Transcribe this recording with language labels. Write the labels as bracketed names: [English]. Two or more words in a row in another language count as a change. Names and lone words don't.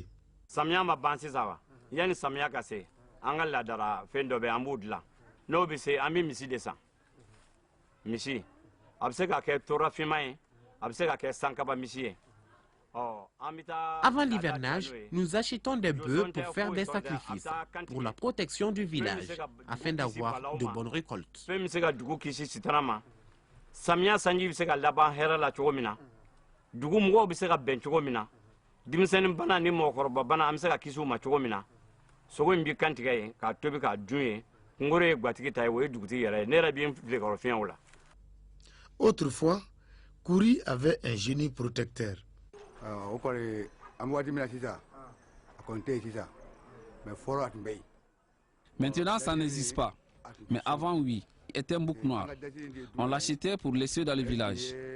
[Bambara] Samia ma ban sisan wa yani samia ka se an ka ladara fɛn dɔ bɛ an b'o dilan n'o bɛ se an bɛ misi de san misi a bɛ se ka kɛ torafinma ye a bɛ se ka kɛ sankaba misi ye. [French] Avant l'hivernage, nous achetons des bœufs pour faire des sacrifices, pour la protection du village, afin d'avoir de bonnes récoltes. [Bambara] Samia sanji bɛ se ka laban hɛrɛ la cogo min na dugu mɔgɔw bɛ se ka bɛn cogo min na denmisɛnnin bana ni mɔgɔkɔrɔba bana an bɛ se ka kisi u ma cogo min na sogo in bɛ kantigɛ yen k'a tobi k'a dun yen kungoro ye gatigi ta ye o ye dugutigi yɛrɛ ye ne yɛrɛ bɛ n fili kɔrɔfiɲɛw la. [French] Autrefois, Kouri avait un génie protecteur. Maintenant, ça n'existe pas. Mais avant, oui, il était un bouc noir. On l'achetait pour laisser dans le village.